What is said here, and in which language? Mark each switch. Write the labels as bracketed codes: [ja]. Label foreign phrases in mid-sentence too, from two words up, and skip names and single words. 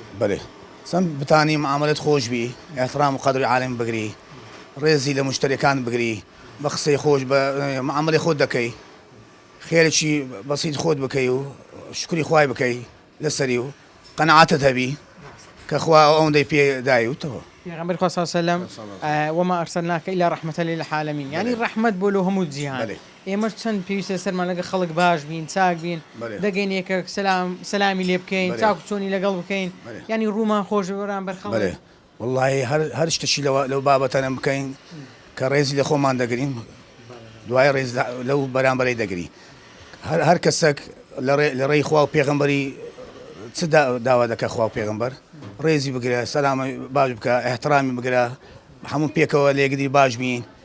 [ckb] بەێ چەند بتانی معاملەت خۆش بی احترام و قەدری عالم بگری ڕێزی لە مشتریەکان بگری بە قسەی خۆش بە معاملەی خۆت دەکەی خێرێکی بەسیط خۆت بکەی و شکری خوای بکەی لەسەری و قەنەعاتت هەبی کە خوا ئەوەندەی پێدایوتەوە پێغەمبەری خوا [ar] صلی الله علیه وسلم وما ئەرسەلناکە إلا رحمة للعالمین [ckb] یعنی ڕەحمەت بۆ لە هەموو جیهان ئێمەش چەند پێویستە سەرمان لەگە خەڵک باش بین چاک بین دەگەین یەکە سەلامی لێ بکەین چاک و چۆنی لەگەڵ بکەین یعنی ڕوومان خۆش بەرامبەر خەڵک والله هەر شتێکی لەو بابەتانە بکەین کە ڕێزی لە خۆمان دەگرین دوای ڕێز لەو بەرامبەری دەگری هەر کەسێک لە ڕێی خوا و پێغەمبەری چ داوا دەکە خوا و پێغەمبەر ڕێزی بگرە سەلامی باش بکە احترامی بگرە هەموو پێکەوە لە یەکدی باش بین